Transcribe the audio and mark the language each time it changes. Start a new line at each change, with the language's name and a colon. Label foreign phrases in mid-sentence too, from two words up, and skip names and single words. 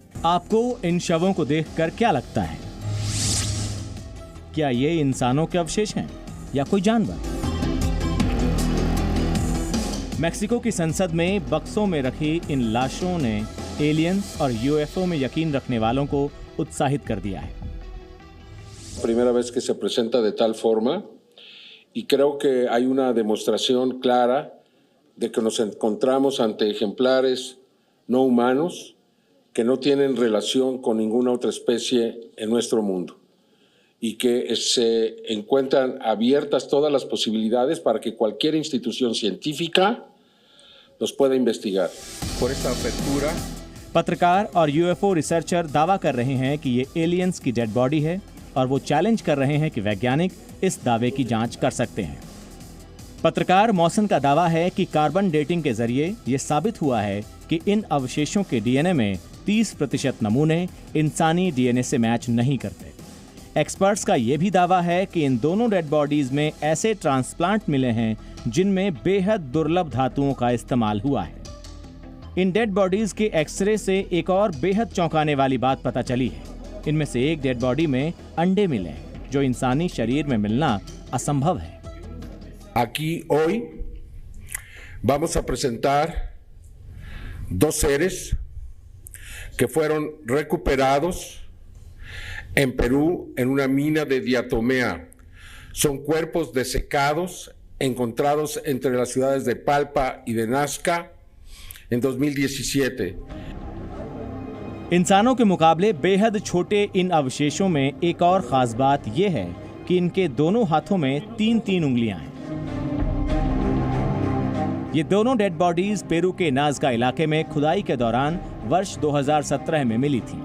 Hindi: आपको इन शवों को देखकर क्या लगता है? क्या ये इंसानों के अवशेष हैं या कोई जानवर? मेक्सिको की संसद में बक्सों में रखी इन लाशों ने एलियंस और यूएफओ में यकीन रखने वालों को उत्साहित कर दिया है।
Spanish: Primera vez que se presenta de tal forma y creo que hay una demostración clara de que nos encontramos ante ejemplares no humanos que no tienen relación con ninguna otra especie en nuestro mundo. Y que se encuentran abiertas todas las posibilidades para que cualquier institución científica los pueda investigar. Por esta apertura,
Hindi: पत्रकार और यूएफओ रिसर्चर दावा कर रहे हैं कि ये एलियंस की
English: dead body
Hindi: है और वो चैलेंज कर रहे हैं कि वैज्ञानिक इस दावे की जांच कर सकते हैं। पत्रकार मौसन का दावा है कि
English: carbon dating
Hindi: के जरिए ये साबित हुआ है कि इन अवशेषों के डीएनए में 30% नमूने इंसानी डीएनए से मैच नहीं करते। एक्सपर्ट्स का यह भी दावा है कि इन दोनों
English: dead bodies
Hindi: में ऐसे ट्रांसप्लांट मिले हैं जिनमें बेहद दुर्लभ धातुओं का इस्तेमाल हुआ है। इन
English: dead bodies
Hindi: के एक्सरे से एक और बेहद चौंकाने वाली बात पता चली है। इनमें से एक
English: dead body
Hindi: में अंडे मिले हैं, जो इंसानी शरीर में मिलना असंभव है।
Spanish: aquí hoy vamos a presentar dos seres que fueron recuperados en Perú en una mina de diatomea. Son cuerpos desecados encontrados entre las ciudades de Palpa y de Nazca en 2017.
Hindi: इंसानों के मुकाबले बेहद छोटे इन अवशेषों में एक और खास बात यह है कि इनके दोनों हाथों में 3-3 उंगलियां हैं। ये दोनों
English: dead bodies
Hindi: पेरू के नाज़का इलाके में खुदाई के दौरान वर्ष 2017 में मिली थी।